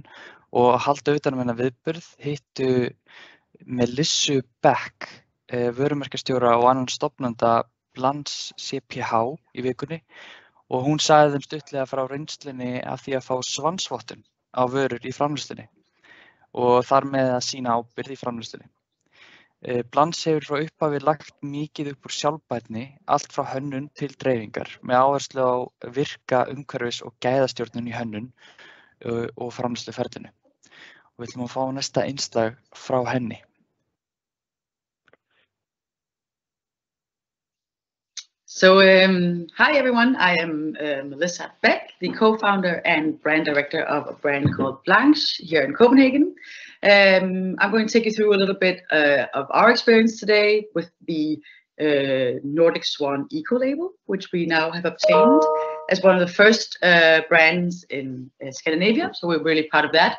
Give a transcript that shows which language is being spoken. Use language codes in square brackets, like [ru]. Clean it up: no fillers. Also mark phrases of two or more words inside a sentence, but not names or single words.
[is] og halda utan um þennan viðburð hittu Melissu Beck, vörumerkjastjóra og annan stofnanda Blands CPH í vikunni og hún sagði þeim stuttlega frá reynslunni af því að fá svansvottun á vörur í framleiðslunni og þar með að sýna ábyrgð í framleiðslunni. Blands hefur frá upphafi lagt mikið upp úr sjálfbærni, allt frá hönnun til dreifingar, með áherslu á virka umhverfis- og gæðastjórnun í hönnun og framleiðsluferlinu. Og við ætlum að fá næsta einslag frá henni. [en] So, hi everyone, I am Melissa Beck, the co-founder and brand director of a brand called Blanche here in Copenhagen. I'm going to take you through a little bit of our experience today with the Nordic Swan Eco-label, which we now have obtained as one of the first brands in Scandinavia, so we're really proud of that.